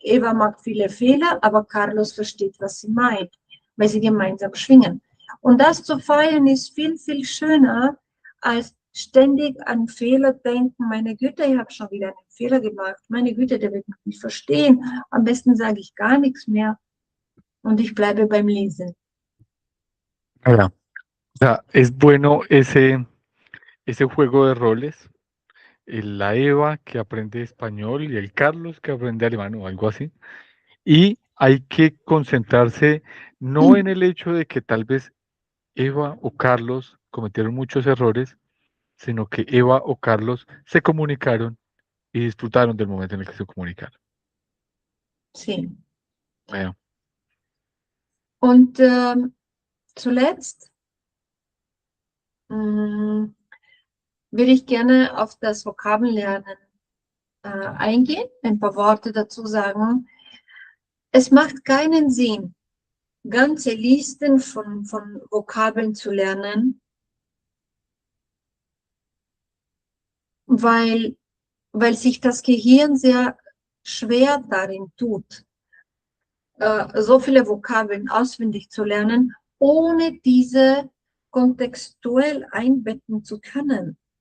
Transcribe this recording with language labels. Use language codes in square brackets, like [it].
[de] Eva macht viele Fehler, aber Carlos versteht, was sie meint, weil sie gemeinsam schwingen. Und das zu feiern ist viel, viel schöner, als ständig an Fehler denken. Meine Güte, ich habe schon wieder einen Fehler gemacht. Meine Güte, der wird mich nicht verstehen. Am besten sage ich gar nichts mehr und ich bleibe beim Lesen. [es] Ya. O sea, es bueno ese juego de roles, la Eva que aprende español y el Carlos que aprende alemán o algo así. Y hay que concentrarse no en el hecho de que tal vez Eva o Carlos cometieron muchos errores, sino que Eva o Carlos se comunicaron y disfrutaron del momento en el que se comunicaron. Sí. Bueno, [de] Und zuletzt mh, würde ich gerne auf das Vokabellernen eingehen, ein paar Worte dazu sagen. Es macht keinen Sinn, ganze Listen von Vokabeln zu lernen, weil, weil sich das Gehirn sehr schwer darin tut, so viele Vokabeln auswendig zu lernen, ohne diese kontextuell einbetten zu können.